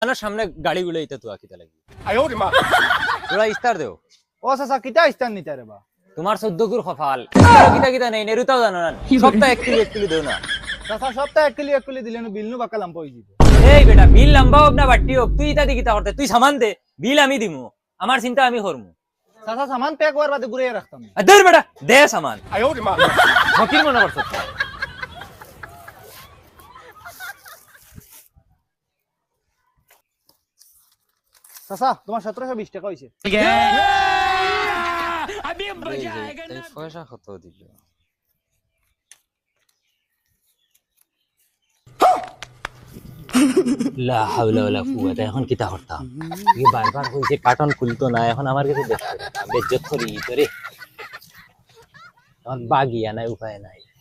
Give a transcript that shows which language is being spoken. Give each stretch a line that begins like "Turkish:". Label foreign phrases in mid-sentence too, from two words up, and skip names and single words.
Sylheti: না সামনে গাড়িগুলো এটা তো আকিতা লাগি
Chinese: 哎呦我的妈！
Sylheti: তোরা ইস্তার দেও ও চাচা কিতা ইস্তান নিতে রে বা তোমার 14 গুর কপাল কিতা কিতা নাই নেরুতাও জানো না সপ্তাহ 1 কিলো দেও না চাচা সপ্তাহে 1 কিলো দিলে বিলনু বাকালাম পই দিব এই বেটা বিল লম্বা হোক না বাটি হোক তুই ইতা দি কিতা করতে তুই সামান দে বিল আমি দিমু আমার চিন্তা আমি করমু চাচা সামান প্যাক হওয়ার বাদে ঘুরে রাখতাম দে বেটা দে সামান
Chinese: 哎呦我的妈！
Sylheti: ফকির মনে করছ চাচা তোমার 1720 টাকা হইছে পয়সা কত দিল
Arabic: لا حول ولا قوة
Sylheti: এখন কিতা করতাম এই বারবার কইছে কার্টন খুলতো না এখন আমার কাছে দেখতে বেজ্জত করি তোরে এখন বাগিয়া নাই উপায় নাই